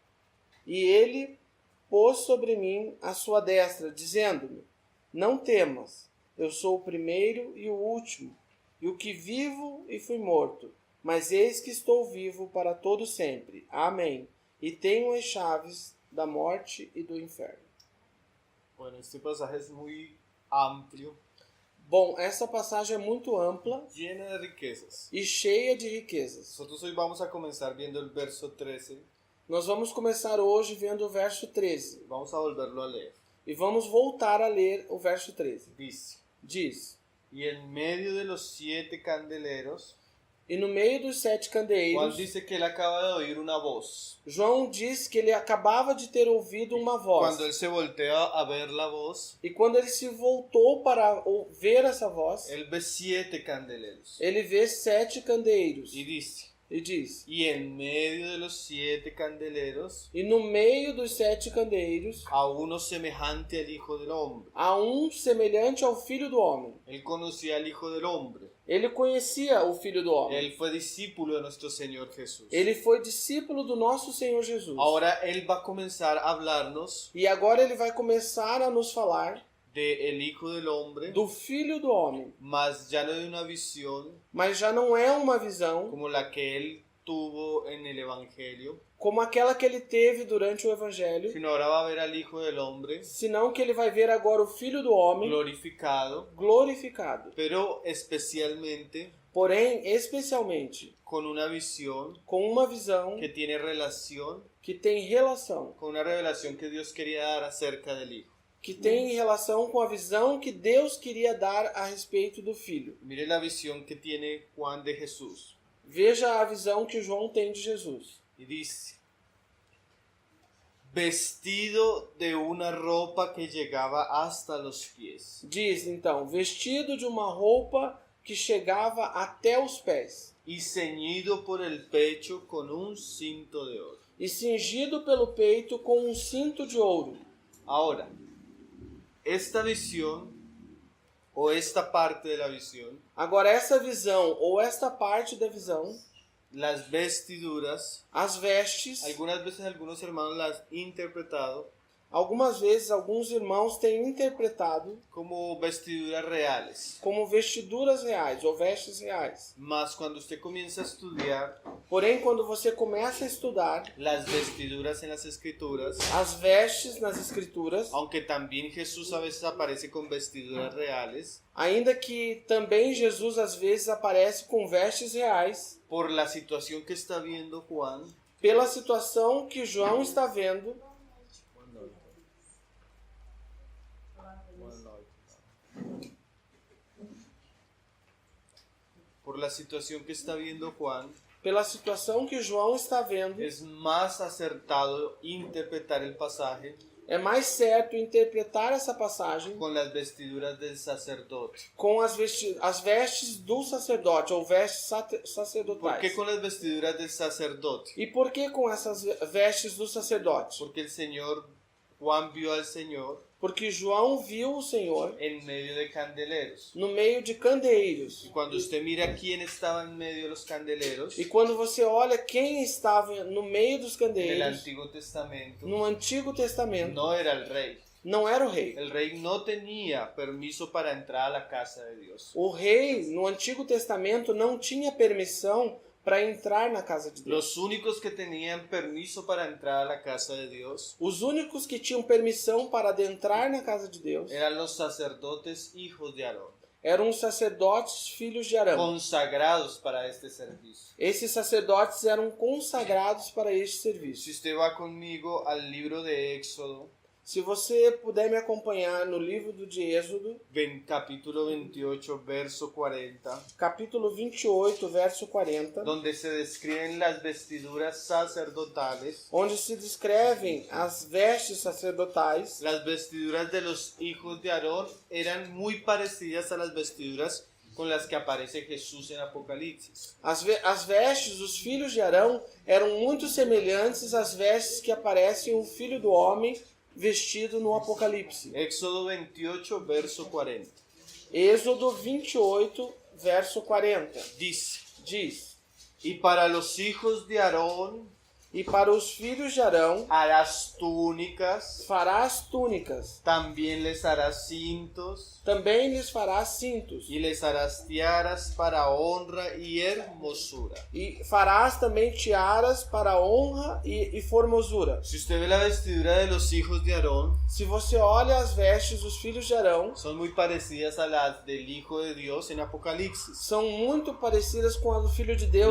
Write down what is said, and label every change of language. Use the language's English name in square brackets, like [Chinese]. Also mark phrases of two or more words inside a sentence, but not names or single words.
[Portuguese] E ele pôs sobre mim a sua destra, dizendo-me: não temas, eu sou o primeiro e o último, e o que vivo e fui morto, mas eis que estou vivo para todo sempre. Amém. E tenho as chaves da morte e do inferno. [Spanish] Bueno, este pasaje es muy amplio, [Portuguese] Bom, essa passagem é muito ampla [Spanish] lleno de riquezas. [Portuguese] e cheia de riquezas. [Spanish] Nosotros hoy vamos a comenzar viendo el verso 13. [Portuguese] Nós vamos começar hoje vendo o verso 13. [Spanish] Vamos a volverlo a leer. [Portuguese] E vamos voltar a ler o verso 13. [Spanish] Dice: [Portuguese] Diz: [Spanish] y en medio de los 7 candeleros, [Portuguese] e no meio dos 7 [Spanish] Juan [Portuguese] candeeiros, [Spanish] dice que él acaba de oír una voz. [Portuguese] João diz que ele acababa de ter ouvido uma voz. [Spanish] Cuando él se voltea a ver la voz, [Portuguese] E quando ele se voltou para ver essa voz, [Spanish] él ve 7 candeleros. [Portuguese] ele vê 7 candeeiros. [Spanish] Y dice: [Portuguese] E diz: [Spanish] y en medio de los 7 candeleros, [Portuguese] e no meio dos 7 candeeiros, [Spanish] a uno semejante al Hijo del Hombre. [Portuguese] há um semelhante ao Filho do Homem. [Spanish] Él conocía al Hijo del Hombre. [Portuguese] Ele conhecia o Filho do Homem. [Spanish] Él fue discípulo de nuestro Señor Jesús. [Portuguese] Ele foi discípulo do nosso Senhor Jesus. [Spanish] Ahora él va a comenzar a hablarnos [Portuguese] E agora ele vai começar a nos falar [Spanish] de el Hijo del Hombre, [Portuguese] do Filho do Homem. [Spanish] mas ya no de una visión [Portuguese] Mas já não é uma visão [Spanish] como la que él tuvo en el Evangelio, [Portuguese] como aquela que ele teve durante o Evangelho, [Spanish] sino ahora va a ver al Hijo del Hombre [Portuguese] senão que ele vai ver agora o Filho do Homem [Spanish] glorificado, [Portuguese] glorificado. [Spanish] pero especialmente [Portuguese] Porém, especialmente, [Spanish] con una visión [Portuguese] com uma visão [Spanish] que tiene relación [Portuguese] que tem relação, [Spanish] con una revelación que Dios quería dar acerca del Hijo. [Portuguese] que tem relação com a visão que Deus queria dar a respeito do Filho. [Spanish] Mire la visión que tiene Juan de Jesús. [Portuguese] Veja a visão que João tem de Jesus. [Spanish] Y dice: vestido de una ropa que llegaba hasta los pies. [Portuguese] Diz, então, vestido de uma roupa que chegava até os pés, [Spanish] Y ceñido por el pecho con un cinto de oro. [Portuguese] e cingido pelo peito com um cinto de ouro. [Spanish] Ahora, esta visión, o esta parte de la visión, [Portuguese] Agora, essa visão, ou esta parte da visão, [Spanish] las vestiduras, [Portuguese] as vestes, [Spanish] algunas veces algunos hermanos las han interpretado [Portuguese] algumas vezes alguns irmãos têm interpretado [Spanish] como vestiduras reales. [Portuguese] como vestiduras reais ou vestes reais. [Spanish] Mas cuando usted comienza a estudiar [Portuguese] Porém, quando você começa a estudar [Spanish] las vestiduras en las escrituras, [Portuguese] as vestes nas Escrituras, [Spanish] aunque también Jesús a veces aparece con vestiduras reales, [Portuguese] ainda que também Jesus às vezes aparece com vestes reais, [Spanish] por la situación que está viendo Juan, [Portuguese] pela situação que João está vendo, [Spanish] por la situación que está viendo Juan, [Portuguese] pela situação que João está vendo, [Spanish] es más acertado interpretar el pasaje [Portuguese] é mais certo interpretar essa passagem [Spanish] con las vestiduras del sacerdote. [Portuguese] com as vestes do sacerdote ou vestes [Spanish] ¿Por [Portuguese] sacerdotais. [Spanish] qué con las vestiduras del sacerdote? [Portuguese] E por que com essas vestes do sacerdote? [Spanish] Porque el Señor, Juan vio al Señor [Portuguese] Porque João viu o Senhor [Spanish] en medio de candeleros. [Portuguese] no meio de candeeiros. [Spanish] Y cuando usted mira quién estaba en medio de los candeleros, [Portuguese] E quando você olha quem estava no meio dos [Spanish] en el [Portuguese] candeeiros, [Spanish] Antiguo Testamento, [Portuguese] no Antigo Testamento, [Spanish] no era el rey, [Portuguese] não era o rei. [Spanish] El rey no tenía permiso para entrar a la casa de Dios. [Portuguese] O rei, no Antigo Testamento, não tinha permissão para entrar na casa de Deus. [Spanish] Los únicos que tenían permiso para entrar a la casa de Dios [Portuguese] Os únicos que tinham permissão para adentrar na casa de Deus [Spanish] eran los sacerdotes hijos de Aarón, [Portuguese] eram os sacerdotes filhos de Arão. [Spanish] consagrados para este servicio. [Portuguese] Esses sacerdotes eram consagrados para este [Spanish] Si [Portuguese] serviço. [Spanish] usted va conmigo al libro de Éxodo, [Portuguese] Se você puder me acompanhar no livro de Êxodo, [Spanish] capítulo 28, verso 40, [Portuguese] capítulo 28, verso 40, [Spanish] donde se describen las vestiduras sacerdotales. [Portuguese] onde se descrevem as vestes sacerdotais. [Spanish] Las vestiduras de los hijos de Aarón eran muy parecidas a las vestiduras con las que aparece Jesús en Apocalipsis. [Portuguese] As vestes dos filhos de Arão eram muito semelhantes às vestes que aparecem o Filho do Homem vestido no Apocalipse. [Spanish] Éxodo 28, verso 40. [Portuguese] Êxodo 28, verso 40. Diz: [Spanish] Y para los hijos de Aarón [Portuguese] E para os filhos de Arão [Spanish] harás túnicas, [Portuguese] farás túnicas, [Spanish] también les harás cintos, [Portuguese] também lhes farás cintos, [Spanish] y les harás tiaras para honra y hermosura. [Portuguese] e farás também tiaras para honra e formosura. [Spanish] Si usted ve la vestidura de los hijos de Aarón, [Portuguese] Se você olha as vestes dos filhos de Arão, [Spanish] son muy parecidas a las del Hijo de Dios en Apocalipsis. [Portuguese] são muito parecidas com a do Filho de Deus em